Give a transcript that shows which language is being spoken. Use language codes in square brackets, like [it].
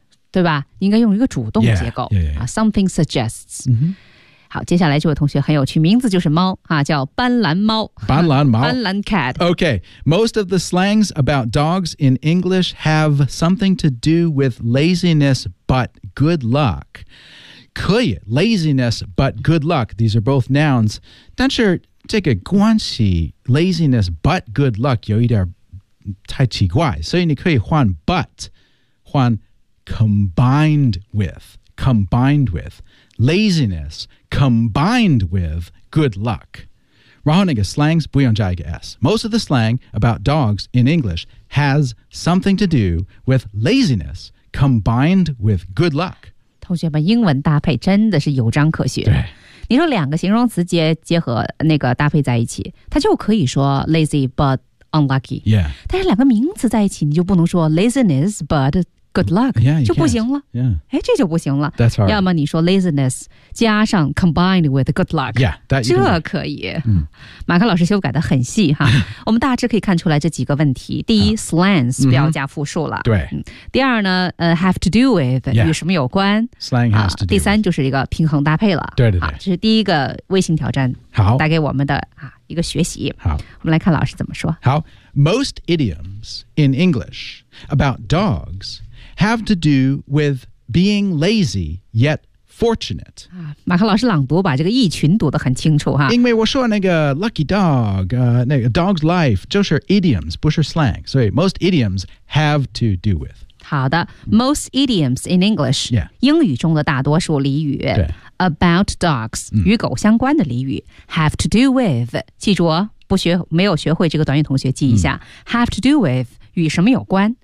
[zh] 对吧应该用一个主动结构 [en] yeah, yeah, yeah. Something suggests、 mm-hmm. [zh] 好接下来这位同学很有趣名字就是猫、啊、叫斑斓猫斑斓猫斑斓 cat [en] OK Most of the slangs about dogs in English have something to do with laziness but good luck [zh] 可以 [en] laziness but good luck These are both nouns [zh] 但是这个关系 [en] laziness but good luck [zh] 有一点太奇怪所以你可以换 [en] but 换Combined with laziness combined with good luck. [zh] 然后那个 slangs 不用加一个 s. [en] Most of the slang about dogs in English has something to do with laziness combined with good luck. [zh] 同学们，英文搭配真的是有章可学。对，你说两个形容词结合那个搭配在一起，它就可以说 [en] lazy but unlucky. Yeah. [zh] 但是两个名词在一起，你就不能说 [en] laziness but Good luck, yeah, [zh] 就不行了。 [en] Yeah. [zh] 这就不行了。 [en] That's hard. [zh] 要么你说 laziness 加上 [en] combined with good luck. Yeah, that [zh] 这可以。嗯、马克老师修改的很细哈。我们大致可以看出来这几个问题。第一 slangs 不要加复数了。对、第二呢、 [en] have to do with、 yeah. [zh] 与什么有关。 [en] Slang has to do、 [zh] 第三就是一个平衡搭配了。对对对。这是第一个微信挑战。好。带给我们的、一个学习。好。我们来看老师怎么说。 [en] 好。Most idioms in English about dogs... have to do with being lazy, yet fortunate. [zh] 马克老师朗读把这个意群读得很清楚。因为我说那个 lucky dog,、那个 dog's life, 就是 idioms, 不是 slang. [en] 所以 most idioms have to do with. 好的 ,most idioms in English,、 yeah. [zh] 英语中的大多数俚语 [en] about dogs,、 [zh] 与狗相关的俚语 [en] have to do with, [zh] 记住哦不学没有学会这个短语同学记一下、have to do with,与什么有关